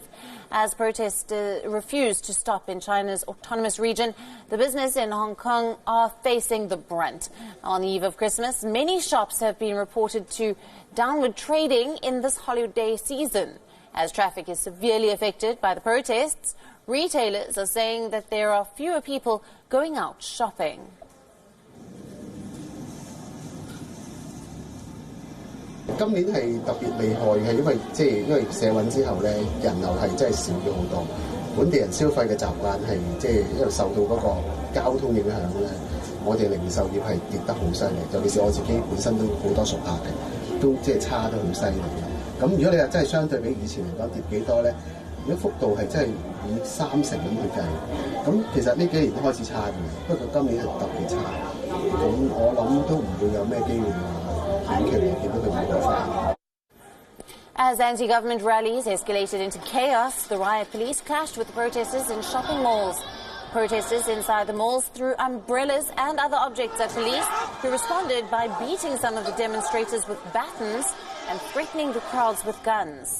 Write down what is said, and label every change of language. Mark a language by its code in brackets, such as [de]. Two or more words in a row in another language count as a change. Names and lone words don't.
[en] As protesters refused to stop in China's autonomous region, the business in Hong Kong are facing the brunt. On the eve of Christmas, many shops have been reported to downward trading in this holiday season. As traffic is severely affected by the protests, retailers are saying that there are fewer people going out shopping. [yue] 今年係特別厲害嘅，因為社運之後咧，人流係真係少咗好多。本地人消費嘅習慣係因為受到嗰個交通影響咧，我哋零售業係跌得好犀利。尤其是我自己本身都好多熟客嘅，都差得好犀利。咁如果你話真係相對比以前嚟講跌幾多咧？如果幅度係真係以30%咁去計，咁其實呢幾年都開始差嘅，不過今年係特別差。咁我諗都唔會有咩機會話。 [en] As anti-government rallies escalated into chaos, the riot police clashed with the protesters in shopping malls. Protesters inside the malls threw umbrellas and other objects at police, who responded by beating some of the demonstrators with batons and threatening the crowds with guns.